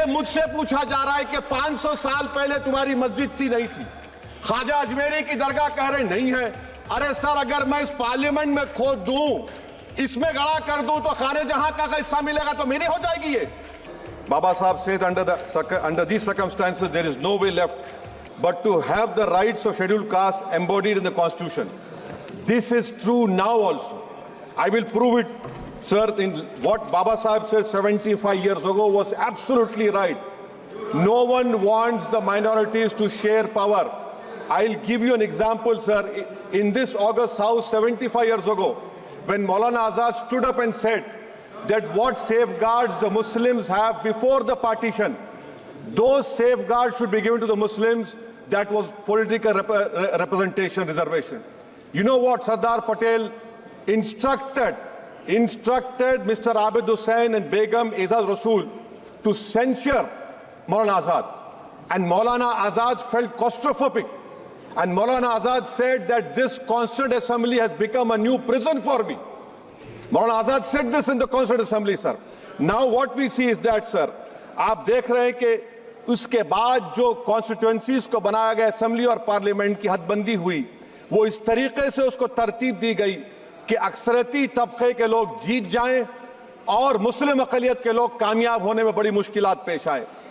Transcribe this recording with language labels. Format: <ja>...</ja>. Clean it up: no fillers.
<hi>मुझसे पूछा जा रहा है कि 500 साल पहले तुम्हारी मस्जिद थी नहीं थी। ख्वाजा अजमेरी की दरगाह कह रहे नहीं है। अरे सर, अगर मैं इस पार्लियामेंट में खोद दूं, इसमें गड़ा कर दूं, तो खाने जहां का हिस्सा मिलेगा तो मेरी हो जाएगी ये।</hi> <en>Baba Sahib said under these circumstances there is no way left but to have the rights of scheduled castes embodied in the constitution. This is true now also. I will prove it, sir. In what Baba Sahib said 75 years ago was absolutely right. No one wants the minorities to share power. I'll give you an example, sir. In this August House 75 years ago, when Maulana Azad stood up and said that what safeguards the Muslims have before the partition, those safeguards should be given to the Muslims. That was political representation, reservation. You know what Sardar Patel instructed Mr. Abid Hussain and Begum Ezaz Rasool to censure Maulana Azad. And Maulana Azad felt claustrophobic. And Maulana Azad said that this Constituent Assembly has become a new prison for me. Maulana Azad said this in the Constituent Assembly, sir. Now what we see is that, sir,</en> <hi>आप देख रहे हैं कि उसके बाद जो constituencies को बनाया गया असेंबली और पार्लियामेंट की हदबंदी हुई, वो इस तरीके से उसको तरतीब दी गई कि अक्सरती तबके के लोग जीत जाएं और मुस्लिम अक़लियत के लोग कामयाब होने में बड़ी मुश्किलात पेश आए।</hi>